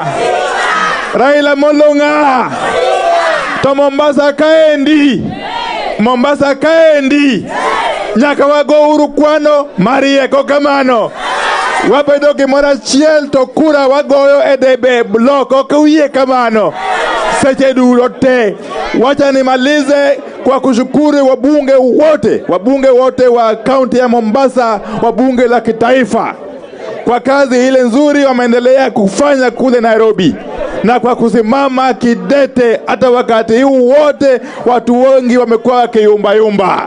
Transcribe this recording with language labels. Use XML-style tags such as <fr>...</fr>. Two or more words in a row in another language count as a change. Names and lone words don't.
<luo>Raila Molonga. To Mombasa kaendi. Mombasa kaendi. Nyaka wago uru kwano marie kokamano. Wabedo gimoro achiel to kura wagoyo e debe blok okuye kamano. Seche duto te.</luo> <sw>Wacha nimalize kwa kushukuru wabunge wote wa kaunti ya Mombasa, wabunge la kitaifa kwa kazi ile nzuri wameendelea kufanya kule Nairobi, na kwa kusimama kidete hata wakati huu wote watu wengi wamekuwa wakiyumba.</sw>